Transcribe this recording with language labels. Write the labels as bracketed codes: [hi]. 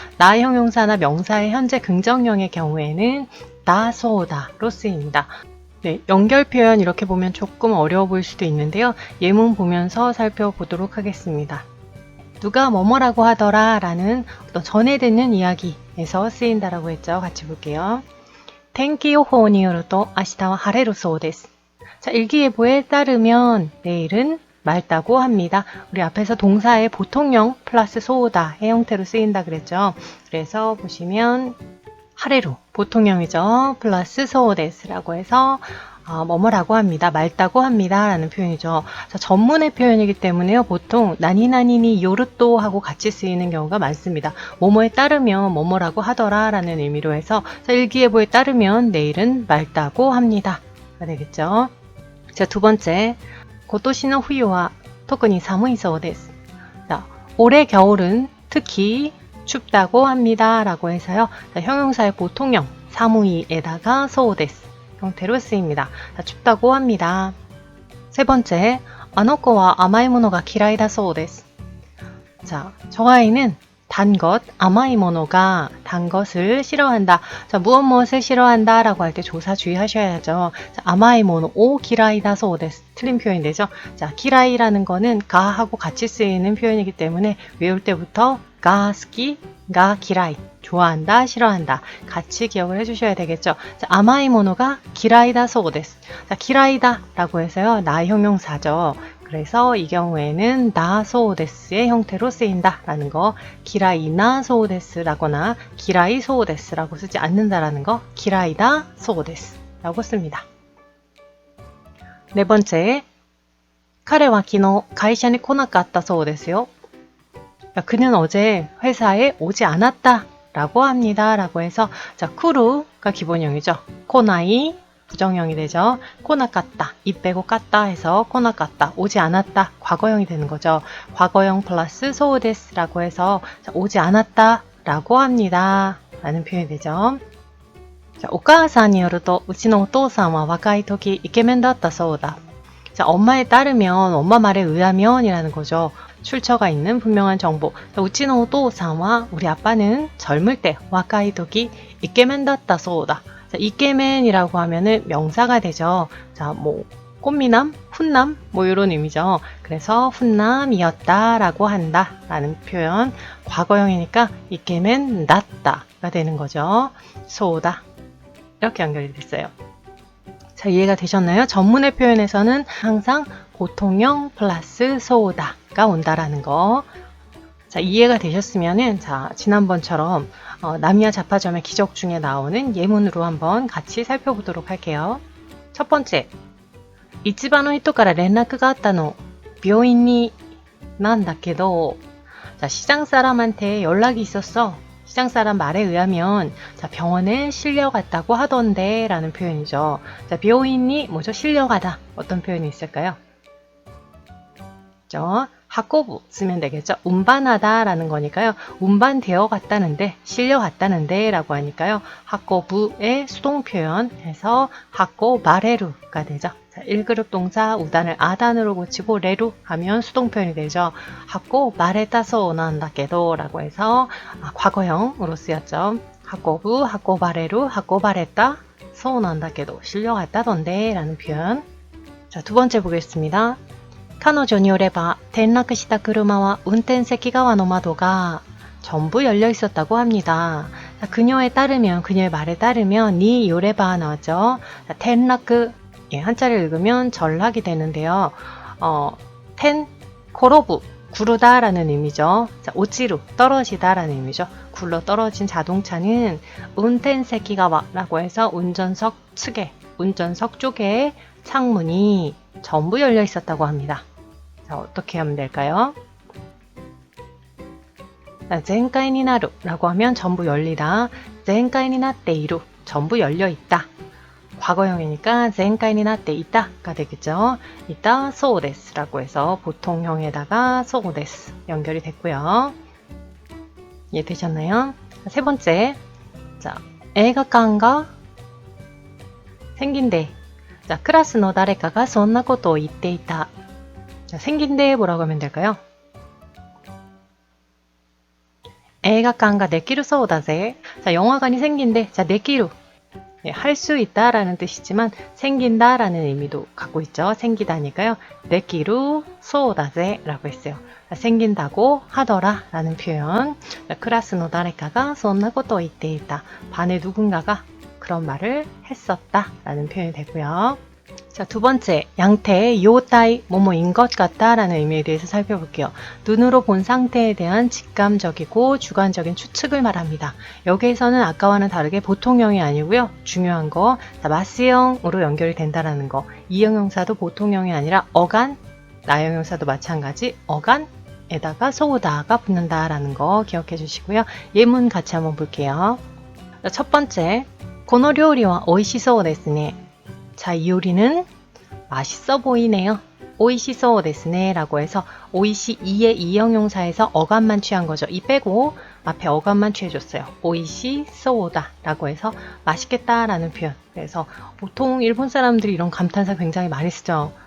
[ko] 나 형용사나 명사의 현재 긍정형의 경우에는 나 소오다로 쓰입니다. 네, 연결 표현 이렇게 보면 조금 어려워 보일 수도 있는데요. 예문 보면서 살펴보도록 하겠습니다. 누가 뭐뭐라고 하더라 라는 어떤 전에 듣는 이야기에서 쓰인다라고 했죠. 같이 볼게요. [ja] 텐키요호によると明日は晴れるそうです. [ko] 자, 일기예보에 따르면 내일은 맑다고 합니다. 우리 앞에서 동사의 보통형 플러스 소다의 형태로 쓰인다 그랬죠. 그래서 보시면 하레루 보통형이죠. 플러스 소데스라고 해서 뭐뭐라고 합니다. 맑다고 합니다. 라는 표현이죠. 자, 전문의 표현이기 때문에요. 보통 나니나니니 요르또 하고 같이 쓰이는 경우가 많습니다. 뭐뭐에 따르면 뭐뭐라고 하더라 라는 의미로 해서 자, 일기예보에 따르면 내일은 맑다고 합니다. 가 되겠죠. 자, 두 번째, 고토시노 후유와 토쿠니 사무이 소데스. 자, 올해 겨울은 특히 춥다고 합니다. 라고 해서요. 자, 형용사의 보통형 사무이에다가 소데스 형태로 쓰입니다. 자, 춥다고 합니다. 세 번째, [ja] あの子は甘いものが嫌いだそうです. [ko] 자, 저 아이는 단 것, 아마이모노가 단 것을 싫어한다. 자, 무엇을 싫어한다 라고 할 때 조사 주의하셔야죠. 자, 아마이모노 오 기라이다 소데스. 틀린 표현이 되죠. 자, 기라이라는 거는 가 하고 같이 쓰이는 표현이기 때문에 외울 때부터 가 스키, 가 기라이. 좋아한다, 싫어한다. 같이 기억을 해주셔야 되겠죠. 자, 아마이모노가 기라이다 소데스. 자, 기라이다 라고 해서요. 나 형용사죠. 그래서 이 경우에는 나 소데스의 형태로 쓰인다 라는 거, 기라이나 소데스라거나 기라이 소데스라고 쓰지 않는다라는 거, 기라이다 소데스라고 씁니다. 네 번째, [ja] 彼は昨日会社に来なかったそうですよ. [ko] 그는 어제 회사에 오지 않았다 라고 합니다. 라고 해서 자, 쿠루가 기본형이죠. 코나이 부정형이 되죠. 코나갔다, 이 빼고 깠다 해서 코나갔다, 오지 않았다, 과거형이 되는 거죠. 과거형 플러스 소우데스라고 해서 자, 오지 않았다 라고 합니다 라는 표현이 되죠. [ja] 자, お母さんによるとうちのお父さんは若い時イケメンだったそうだ. [ko] 자, 엄마에 따르면, 엄마 말에 의하면 이라는 거죠. 출처가 있는 분명한 정보. 우치노 오토상와 우리 아빠는 젊을 때 와카이토기 이케멘 다ったそうだ. 자, 이케멘이라고 하면은 명사가 되죠. 자, 뭐 꽃미남, 훈남 뭐 이런 의미죠. 그래서 훈남이었다라고 한다라는 표현. 과거형이니까 이케멘 다tta가 되는 거죠. 소다. 이렇게 연결이 됐어요. 자, 이해가 되셨나요? 전문의 표현에서는 항상 보통형 플러스 소다가 온다라는 거. 자, 이해가 되셨으면은, 자, 지난번처럼, 나미야 자파점의 기적 중에 나오는 예문으로 한번 같이 살펴보도록 할게요. 첫 번째, [ja] 이치바노 히토から 連絡があったの, 病院になんだけど. [ko] 자, 시장 사람한테 연락이 있었어. 시장 사람 말에 의하면 자, 병원에 실려갔다고 하던데 라는 표현이죠. 자, 병인이 뭐죠? 실려가다. 어떤 표현이 있을까요? 하코부 쓰면 되겠죠. 운반하다 라는 거니까요. 운반되어 갔다는데, 실려갔다는데 라고 하니까요. 하코부의 수동 표현 해서 하코 마레루가 되죠. 자, 1그룹 동사 우단을 아단으로 고치고 레루 하면 수동 표현이 되죠. 하코 마레타소 난다케도 라고 해서 과거형으로 쓰였죠. 하코부, 하코바레루, 하코바레타. [ja] そうなんだけど [ko] 실려갔다던데 라는 표현. 자, 두 번째 보겠습니다. [ja] 彼女によれば転落した車は運転席側の窓が [ko] 전부 열려 있었다고 합니다. 자, 그녀의 따르면, 그녀의 말에 따르면 니 요레바 나왔죠. 자, 텐라크, 예, 한자를 읽으면 전락이 되는데요. 텐, 코로부, 구르다라는 의미죠. 자, 오치루, 떨어지다라는 의미죠. 굴러 떨어진 자동차는 운텐세키가와라고 해서 운전석 측에, 운전석 쪽에 창문이 전부 열려 있었다고 합니다. 자, 어떻게 하면 될까요? 젠카이니 나루 라고 하면 전부 열리다. 젠카이니 나떼이루 전부 열려 있다. 과거형이니까 젠카이니 나떼 있다가 되겠죠. 이따 소데스 라고 해서 보통형에다가 소데스 연결이 됐고요. 이해되셨나요? 세 번째, 자, [ja] 映画館が [ko] 생긴데. [ja] 자, 클래스の誰かがそんなことを言っていた. [ko] 자, 생긴데 뭐라고 하면 될까요? [ja] 映画館ができるそうだぜ. [ko] 자, 영화관이 생긴데. 자, できる. 네, 할 수 있다라는 뜻이지만 생긴다라는 의미도 갖고 있죠. 생기다니까요. [ja] できるそうだぜ [ko] 라고 했어요. 자, 생긴다고 하더라 라는 표현. [ja] 자, 클래스の誰かがそんなことを言っていた. [ko] 반의 누군가가 그런 말을 했었다 라는 표현이 되고요. 자, 두 번째, 양태의 요타이, 뭐뭐인 것 같다 라는 의미에 대해서 살펴볼게요. 눈으로 본 상태에 대한 직감적이고 주관적인 추측을 말합니다. 여기에서는 아까와는 다르게 보통형이 아니고요. 중요한 거, 마스형으로 연결이 된다라는 거. 이형용사도 보통형이 아니라 어간, 나형용사도 마찬가지, 어간에다가 소우다가 붙는다라는 거 기억해 주시고요. 예문 같이 한번 볼게요. [ja] 자, [ko] 첫 번째, [ja] この料理は美味しそうですね. [ko] 자, 이 요리는 맛있어 보이네요. 오이시소 데스네 라고 해서 오이시 이의 이형용사에서 어감만 취한 거죠. 이 빼고 앞에 어감만 취해줬어요. 오이시소다 라고 해서 맛있겠다 라는 표현. 그래서 보통 일본 사람들이 이런 감탄사 굉장히 많이 쓰죠.